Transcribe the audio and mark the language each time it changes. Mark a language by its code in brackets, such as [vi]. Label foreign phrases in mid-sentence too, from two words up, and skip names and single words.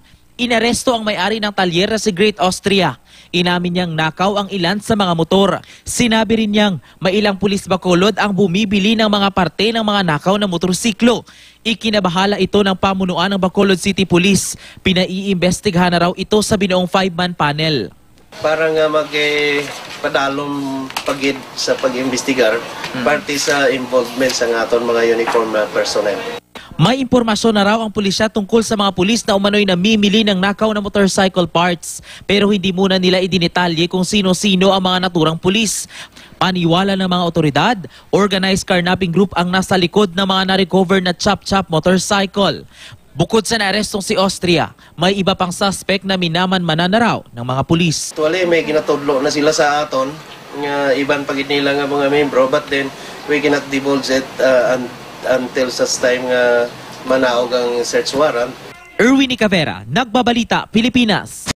[tl] Inaresto ang may-ari ng talyer na si Great Austria. Inamin niyang nakaw ang ilan sa mga motor. Sinabi rin niyang may ilang pulis Bacolod ang bumibili ng mga parte ng mga nakaw na motorsiklo. Ikinabahala ito ng pamunuan ng Bacolod City Police. Pinaiimbestigahan na raw ito sa binuong [en] 5-man panel. [hil] Para nga magpadalom pagid sa pag-imbestigar, parte sa involvement sa aton mga [en] uniform personnel. [hil] May impormasyon na raw ang pulisya tungkol sa mga pulis na umano'y namimili ng nakaw na [en] motorcycle parts. [hil] Pero hindi muna nila idinetalye kung sino-sino ang mga naturang pulis. Paniwala ng mga otoridad, [en] organized carnapping group [hil] ang nasa likod ng mga na-recover na chop-chop motorcycle. Bukod sa naarestong si Austria, may iba pang suspect na minaman-manan na raw ng mga pulis. Actually, may ginatudlo na sila sa aton, nga iban pagid nila nga mga membro, [en] but then we cannot divulge it until such time [hil] nga manaog ang [en] search warrant. [tl] Erwin Nicavera, Nagbabalita, Pilipinas.